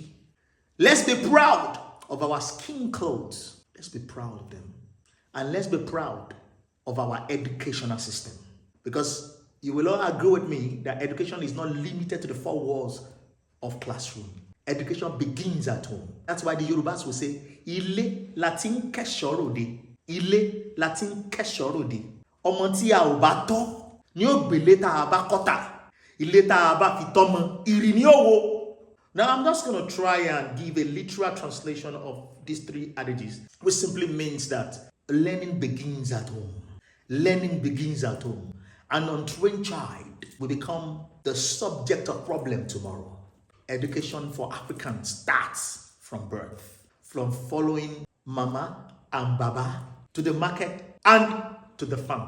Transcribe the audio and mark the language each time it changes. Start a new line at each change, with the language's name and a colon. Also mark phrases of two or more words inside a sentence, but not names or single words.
English: Let's be proud of our skin clothes. Let's be proud of them. And let's be proud of our educational system. Because you will all agree with me that education is not limited to the four walls of classroom. Education begins at home. That's why the Yorubas will say,
Yoruba: Ile latin keshorode. Ile latin keshorode. Ọmọ tí a ò bá tọ́ ni ó gbélé tá a bá kọ́tà. Ilé tá a bá fi tọ́mọ, ìrì ni ó wó.
English: Now I'm just going to try and give a literal translation of these three adages, which simply means that learning begins at home. Learning begins at home. An untrained child will become the subject of problem tomorrow. Education for Africans starts from birth, from following mama and baba to the market and to the farm.